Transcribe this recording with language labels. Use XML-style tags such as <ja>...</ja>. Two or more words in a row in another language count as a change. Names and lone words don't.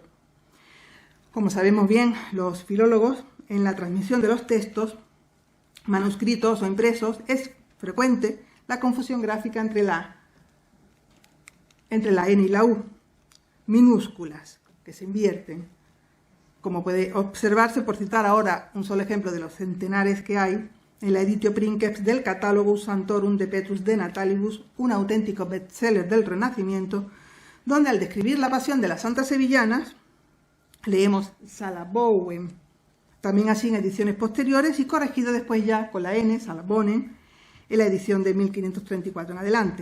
<es>Como sabemos bien los filólogos, en la transmisión de los textos, manuscritos o impresos, es frecuente la confusión gráfica entre la N y la U, minúsculas, que se invierten, como puede observarse, por citar ahora un solo ejemplo de los centenares que hay, en la Editio Princeps del Catalogus Santorum de Petrus de Natalibus, un auténtico bestseller del Renacimiento, donde al describir la pasión de las santas sevillanas, leemos Salabowen, también así en ediciones posteriores y corregido después ya con la N, Salabonen, en la edición de 1534 en adelante.</es>